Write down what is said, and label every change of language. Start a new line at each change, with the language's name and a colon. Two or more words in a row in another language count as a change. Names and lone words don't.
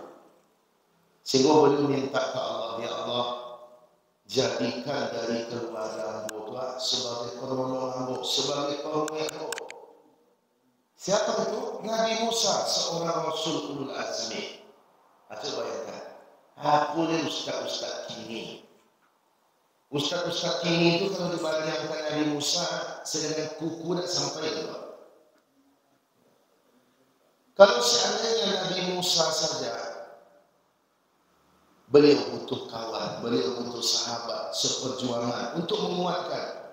Indonesian: Sehingga beliau minta ke Allah, ya Allah, jadikan dari keluarga hamba sebagai penolong hamba, sebagai penguat hamba. Siapa itu? Nabi Musa, seorang Rasul
Arabic: أولو العزم.
Indonesian: Coba bayangkan. Apa ni ustaz-ustaz kini? Ustaz-ustaz kini itu kalau dibandingkan Nabi Musa, sedangkan kuku tak sampai ke bawah. Kalau seandainya Nabi Musa saja, beliau butuh kawan, beliau butuh sahabat, seperjuangan untuk menguatkan.